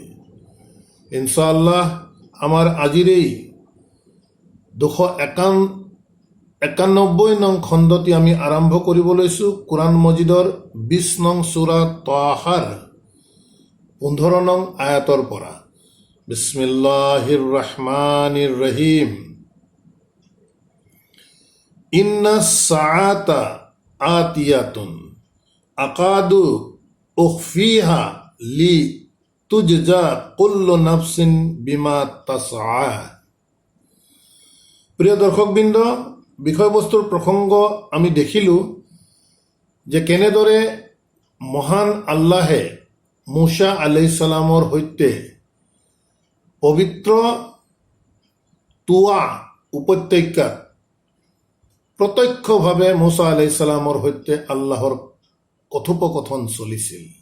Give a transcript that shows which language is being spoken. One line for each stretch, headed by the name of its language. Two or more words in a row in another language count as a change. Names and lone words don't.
Assamese: ইনশাআল্লাহ আমাৰ আজিৰ এই 291 নং খণ্ডটি আমি আৰম্ভ কৰিব লৈছোঁ কোৰআন মজিদৰ 20 নং সূৰা তাহাৰ 15 নং আয়াতৰ পৰা।
Arabic: بسم الله الرحمن الرحيم. إن الساعة آتية أكاد أخفيها لتجزى كل نفس بما تسعى.
Assamese: প্রিয় দর্শকবৃন্দ, বিষয়বস্তুৰ প্ৰসংগ আমি দেখিলোঁ যে কেনেদৰে মহান আল্লাহে মুসা
Arabic: عليه السلام
Assamese: সৈতে পবিত্ৰ তুৱা উপত্যকাত প্ৰত্যক্ষভাৱে মুসা
Arabic: عليه السلام
Assamese: সৈতে আল্লাহৰ কথোপকথন চলিছিল।